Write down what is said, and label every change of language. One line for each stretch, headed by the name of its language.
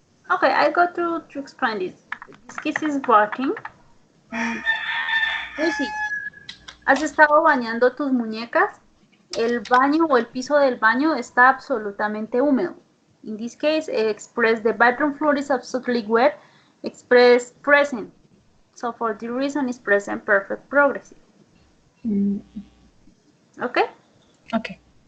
English: Okay, I go to explain this. This case is barking.
Spanish: Lucy, ¿has estado bañando tus muñecas? El baño o el piso del baño está absolutamente húmedo.
English: In this case, express the bathroom floor is absolutely wet. Express present. So for the reason is present perfect progressive. Okay? Okay.